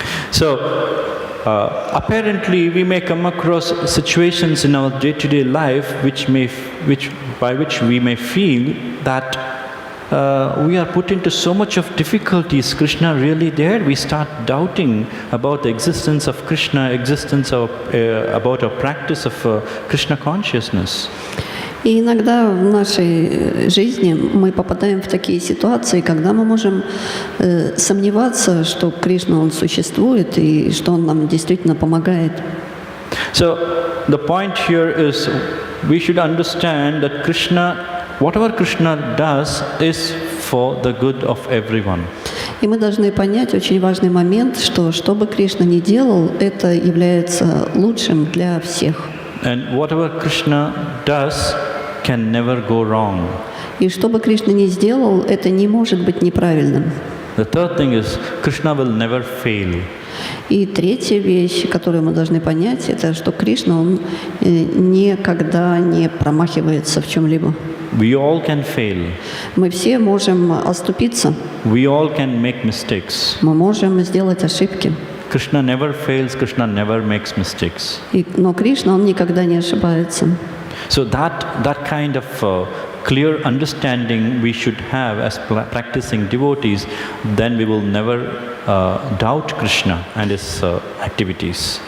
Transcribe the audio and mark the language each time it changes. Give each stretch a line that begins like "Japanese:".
English: So, apparently, we may come across situations in our day-to-day life by which we may feel that we are put into so much of difficulties. Is Krishna really there? We start doubting about the existence of Krishna, about our practice of Krishna consciousness.
Russian: И иногда в нашей жизни мы попадаем в такие ситуации, когда мы можем сомневаться, что Кришна, Он существует и что Он нам действительно помогает.
English: So the point here is we should understand that Krishna, whatever Krishna does is for the good of everyone.
Russian: И мы должны понять очень важный момент, что бы Кришна ни делал, это является лучшим для всех.
English: And whatever Krishna does can never go wrong.
Russian: И что бы Кришна ни сделал, это не может быть неправильным.
English: The third thing is Krishna will never fail.
Russian: И третья вещь, которую мы должны понять, это что Кришна, Он никогда не промахивается в чем-либо.
English: We all can fail.
Russian: Мы все можем оступиться.
English: We all can make mistakes.
Russian: Мы можем сделать ошибки.
English: Krishna never fails, Krishna never makes mistakes.
Russian: Но Кришна, Он никогда не ошибается.
English: So that kind of clear understanding we should have as practicing devotees, then we will never doubt Krishna and His activities.